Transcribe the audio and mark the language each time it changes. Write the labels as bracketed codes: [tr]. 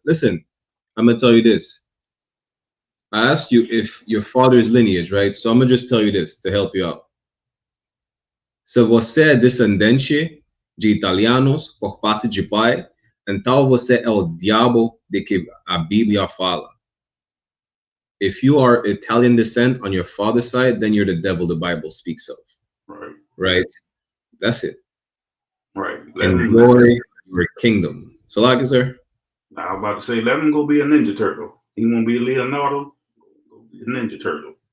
[en] Listen, I'm gonna tell you this. I asked you if your father's lineage, right? So I'm gonna just tell you this to help you out. [pt] Se você é descendente de italianos por parte de pai, então você é o diabo de que a Bíblia fala. [en] If you are Italian descent on your father's side, then you're the devil the Bible speaks of. Right? That's it. Right. Enjoy your kingdom. So, like, sir. I was about to say, let him go be a Ninja Turtle. He want to be a Leonardo, go be a Ninja Turtle.